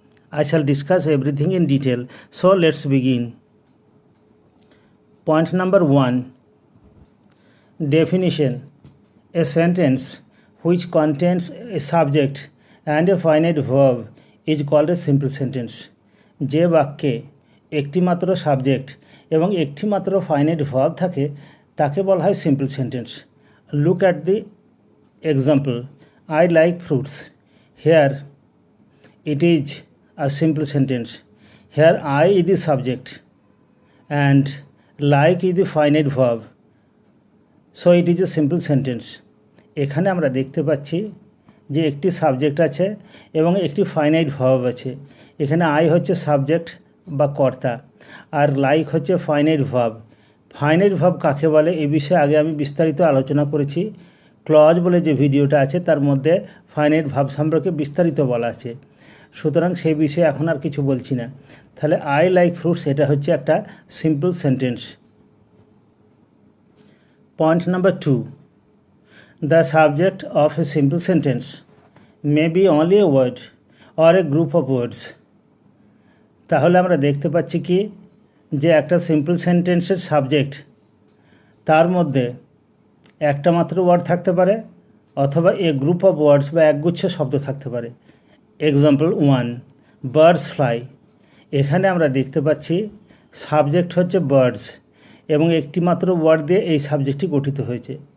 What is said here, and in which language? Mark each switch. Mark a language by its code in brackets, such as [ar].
[en] I shall discuss everything in detail. So let's begin. Point number 1. Definition. A sentence which contains a subject and a finite verb is called a simple sentence. [bn] যে বাক্যে একটি মাত্র subject এবং একটি মাত্র finite verb থাকে তাকে বলা হয় simple sentence. [en] Look at the example, I like fruits. Here it is a simple sentence. Here I is the subject and like is the finite verb. So it is a simple sentence. [bn] এখানে আমরা দেখতে পাচ্ছি যে একটি subject আছে এবং একটি finite verb আছে। এখানে আই হচ্ছে সাবজেক্ট বা কর্তা আর লাইক হচ্ছে ফাইনাইট ভার্ব। ফাইনাইট ভার্ব কাকে বলে এ বিষয়ে আগে আমি বিস্তারিত আলোচনা করেছি। ক্লজ বলে যে ভিডিওটা আছে তার মধ্যে ফাইনাইট ভার্ব সম্পর্কে বিস্তারিত বলা আছে, সুতরাং সেই বিষয়ে এখন আর কিছু বলছি না। তাহলে [en] I like fruits [bn] এটা হচ্ছে একটা simple sentence. [en] Point number 2. The subject of a simple sentence may be only a word or a group of words. [bn] তাহলে আমরা দেখতে পাচ্ছি কি যে একটা সিম্পল সেন্টেন্সের সাবজেক্ট তার মধ্যে একটা মাত্র ওয়ার্ড থাকতে পারে অথবা [en] a group of words [bn] বা একগুচ্ছ শব্দ থাকতে পারে। Example 1, [en] Birds fly. [bn] এখানে আমরা দেখতে পাচ্ছি সাবজেক্ট হচ্ছে বার্ডস এবং একটি মাত্র ওয়ার্ড দিয়ে এই সাবজেক্টটি গঠিত হয়েছে।